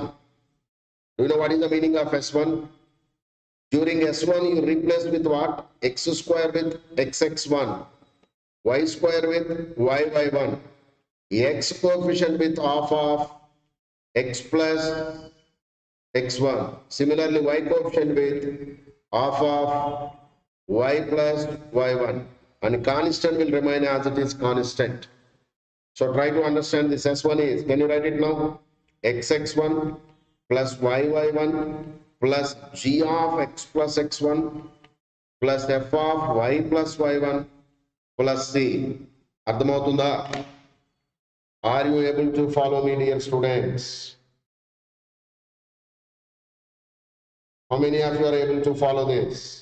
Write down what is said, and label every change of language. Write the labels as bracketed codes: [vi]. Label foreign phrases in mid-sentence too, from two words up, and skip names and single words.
[en] Do you know what is the meaning of S1? During S1, you replace with what? X square with xx1, y square with yy1, x coefficient with half of x plus x1. Similarly, y coefficient with half of y plus y1. And constant will remain as it is constant. So try to understand this. S1 is, can you write it now? xx1 plus yy1 plus g of x plus x1 plus f of y plus y1 plus c. [te] అర్థమవుతుందా? [en] Are you able to follow me, dear students? How many of you are able to follow this?